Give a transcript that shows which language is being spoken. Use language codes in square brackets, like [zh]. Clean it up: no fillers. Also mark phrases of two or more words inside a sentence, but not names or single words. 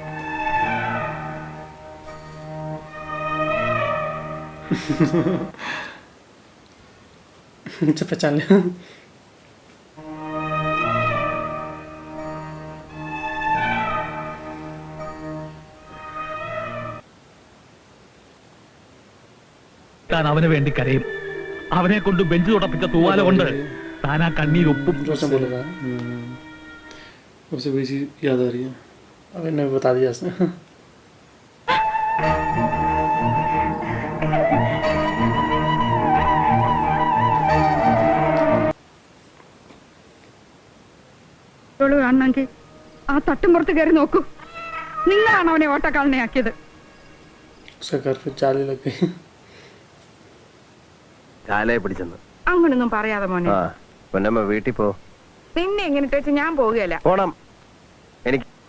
[hi] अच्छा पहचान लिया। [ml] താൻ അവന് വേണ്ടി കരയും. അവനെ കൊണ്ട് ബെഞ്ച് തുടപ്പിച്ച തൂവാല കൊണ്ട് താൻ ആ കണ്ണീരൊപ്പും. [hi] उसे वही चीज याद आ रही है। अब इन्हें बता दिया इसने। [ml] കാണണമെങ്കിൽ ആ തട്ടുമ്പുറത്ത് കയറി നോക്കൂ. നിങ്ങളാണ് അവനെ ഓട്ടക്കാളനെയാക്കിയത്. [hi] उसके घर पे जाली लग गई। [ml] കാലയെ പിടിച്ചെന്ന് അങ്ങനൊന്നും പറയാതെ മോനെ. പൊന്നമ്മ വീട്ടിൽ പോ. നിന്നെ എങ്ങനെ വെച്ച് ഞാൻ പോവുകയല്ല. പോണം. എനിക്ക്